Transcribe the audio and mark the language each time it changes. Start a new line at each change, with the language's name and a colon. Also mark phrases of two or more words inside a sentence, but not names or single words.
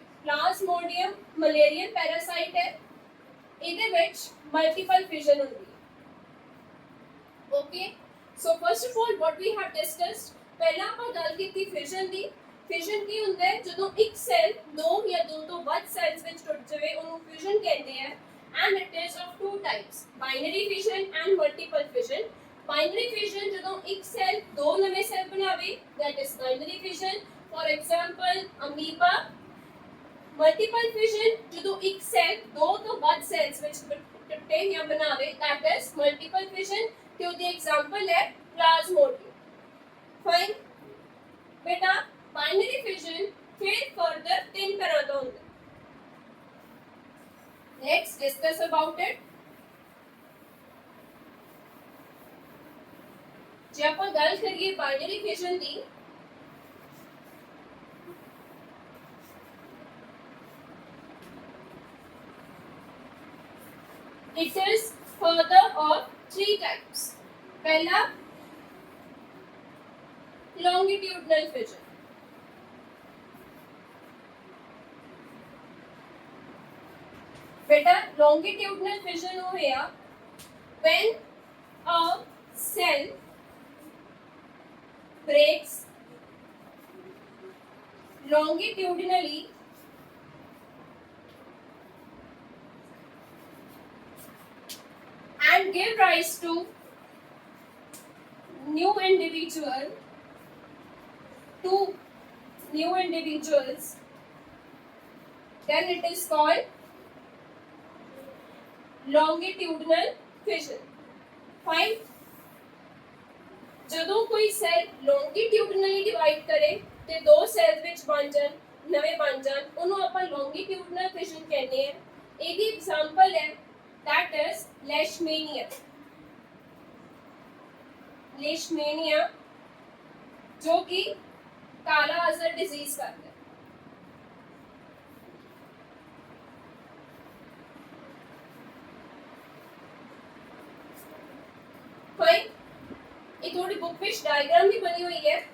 English: Plasmodium malarial parasite
Hindi: है, इधर ਵਿੱਚ
English: multiple fission
Hindi: होती है.
English: Okay? So first of all, what we have discussed,
Punjabi: पहला ਆਪਾਂ ਗੱਲ ਕੀਤੀ ਫਿਸ਼ਨ ਦੀ. ਫਿਸ਼ਨ ਕੀ ਹੁੰਦਾ ਹੈ? ਜਦੋਂ ਇੱਕ ਸੈੱਲ ਦੋ ਜਾਂ ਦੋ ਤੋਂ ਵੱਧ ਸੈਲਸ ਵਿੱਚ ਟੁੱਟ ਜਾਵੇ, ਉਹਨੂੰ ਫਿਸ਼ਨ ਕਹਿੰਦੇ ਆ.
English: and it is of two types, binary fission and multiple fission. binary fission
Punjabi: ਜਦੋਂ ਇੱਕ ਸੈੱਲ ਦੋ ਨਵੇਂ ਸੈੱਲ ਬਣਾਵੇ,
English: that is binary fission. for example, amoeba. multiple fission
Punjabi: ਜਦੋਂ ਇੱਕ ਸੈੱਲ ਦੋ ਤੋਂ ਵੱਧ ਸੈਲਸ ਵਿੱਚ ਟੁੱਟੇ ਜਾਂ ਬਣਾਵੇ,
English: that is multiple fission.
Punjabi: ਤੇ ਉਹਦੀ ਐਗਜ਼ਾਮਪਲ ਹੈ plasmodium. Fine.
Hindi: बेटा
English: binary fission
Hindi: फिर further तीन तरह का होता है.
English: Let's discuss about it.
Punjabi: ਜੇ ਆਪਾਂ ਗੱਲ ਕਰੀਏ
English: binary fission ਦੀ, it is further of three types. पहला longitudinal fission. बेटा longitudinal fission
Hindi: हो गया
English: when a cell breaks longitudinally and give rise to new individual, two new individuals, then it is called longitudinal fission. Fine.
Punjabi: ਜਦੋਂ ਕੋਈ ਸੈਲ longitudinally ਡਿਵਾਈਡ ਕਰੇ ਤੇ ਦੋ ਸੈਲਸ ਵਿੱਚ ਬਣ ਜਾਣ ਨਵੇਂ ਬਣ ਜਾਣ ਉਹਨੂੰ ਆਪਾਂ longitudinal fission ਕਹਿੰਦੇ ਆ। ਇਹਦੀ ਐਗਜ਼ਾਮਪਲ ਹੈ
English: that is leishmania.
Hindi: leishmania जो कि काला अजहर डिजीज करता है। फाइन, ये थोड़ी बुक में डायग्राम भी बनी हुई है।